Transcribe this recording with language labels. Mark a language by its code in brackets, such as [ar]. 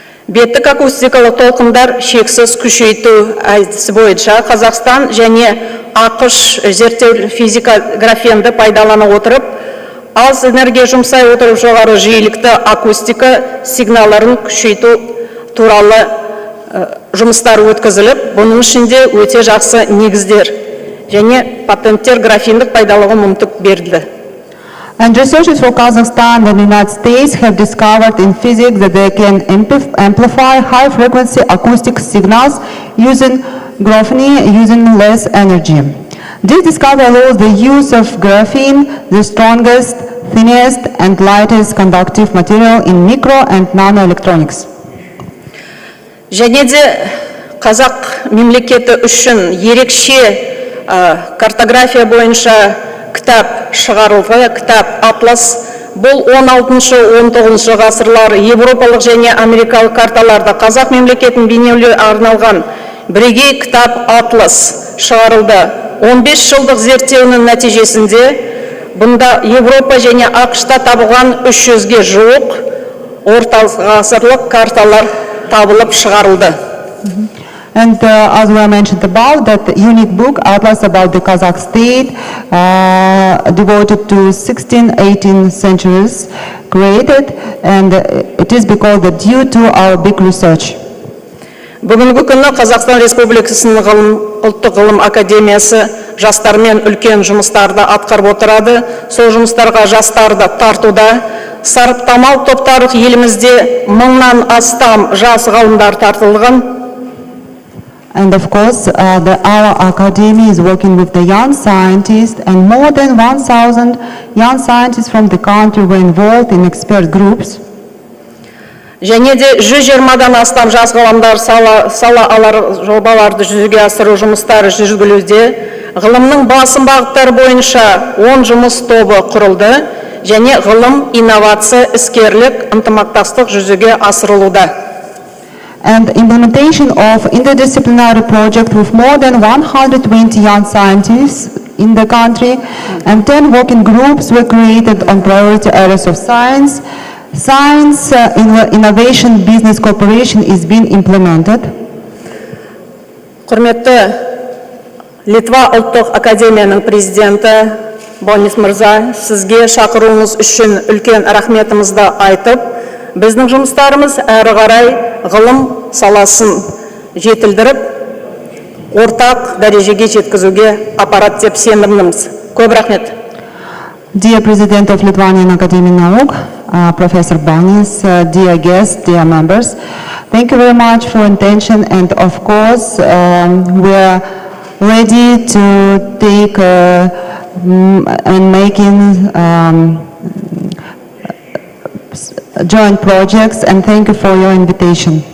[kk] Беттік акустикалық толқындар шексіз күшейту әдісі бойынша Қазақстан және ақш зерттеу физика графенді пайдалана отырып, аз энергия жұмсай отырып жоғары жиілікті акустика сигналдарын күшейту туралы жұмыстар өткізіліп, бұның ішінде өте жақсы негіздер және патенттер графендік пайдалануға мүмкіндік берілді. [en] And researchers from Kazakhstan and the United States have discovered in physics that they can amplify high-frequency acoustic signals using graphene using less energy. This discovery allows the use of graphene, the strongest, thinnest, and lightest conductive material in micro and nanoelectronics. [kk] Және де қазақ мемлекеті үшін ерекше картография бойынша кітап шығарылды, кітап атлас. Бұл 16-19 ғасырлар европалық және америкалық карталарда қазақ мемлекетін бейнелеуге арналған бірегей кітап атлас шығарылды. 15 жылдық зерттеуінің нәтижесінде бұнда Европа және ақш-та табылған 300-ге жуық орталық ғасырлық карталар табылып шығарылды. [en] And as we mentioned above, that unique book, Atlas about the Kazakh state, devoted to 16th, 18th centuries, created, and it is because that due to our big research. [kk] Бүгінгі күні Қазақстан Республикасының ұлттық ғылым академиясы жастармен үлкен жұмыстарды атқарып отырады. Сол жұмыстарға жастарды тартуда. Сараптамалық топтары елімізде 1000-нан астам жас ғалымдар тартылған. [en] And of course, our academy is working with the young scientists, and more than 1,000 young scientists from the country were involved in expert groups. [kk] Және де 120-дан астам жас ғалымдар сала алар жобаларды жүзеге асыру жұмыстары жүргізілуде. Ғылымның басым бағыттары бойынша 10 жұмыс тобы құрылды және ғылым, инновация, іскерлік, ынтымақтастық жүзеге асырылуда. [en] And implementation of interdisciplinary project with more than 120 young scientists in the country, and 10 working groups were created on priority areas of science. Science, innovation, business cooperation is being implemented. [kk] Құрметті Литва ұлттық академияның президенті Бонис мырза, сізге шақыруыңыз үшін үлкен рахметімізді айтып, біздің жұмыстарымыз әрі қарай ғылым саласын жетілдіріп, ортақ дәрежеге жеткізуге апарат деп сенімдіміз. Көп рахмет. [en] Dear President of Lithuanian Academy Nauk, Professor Banis, dear guests, dear members, thank you very much for attention, and of course we are ready to take and making joint projects, and thank you for your invitation.